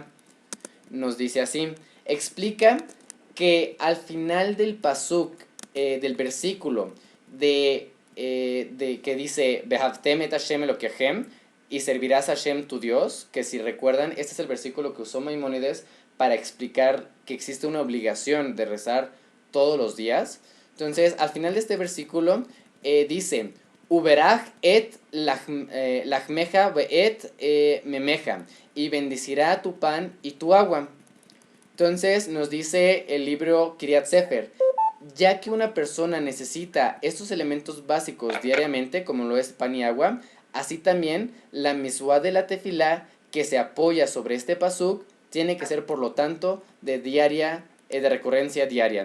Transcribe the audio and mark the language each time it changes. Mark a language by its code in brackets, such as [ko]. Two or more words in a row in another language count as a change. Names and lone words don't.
[es] Nos dice así: explica que al final del pasuk, del versículo de que dice [he] ועבדתם את השם אלוהיכם, [es] y servirás a Hashem tu Dios, que si recuerdan, este es el versículo que usó Maimónides para explicar que existe una obligación de rezar todos los días. Entonces, al final de este versículo dice [he] וברך את לחמך ואת מימיך, [es] y bendecirá tu pan y tu agua. Entonces nos dice el libro Kriyat Sefer, ya que una persona necesita estos elementos básicos diariamente, como lo es pan y agua, así también la misua de la tefilá, que se apoya sobre este pasuk, tiene que ser por lo tanto de recurrencia diaria.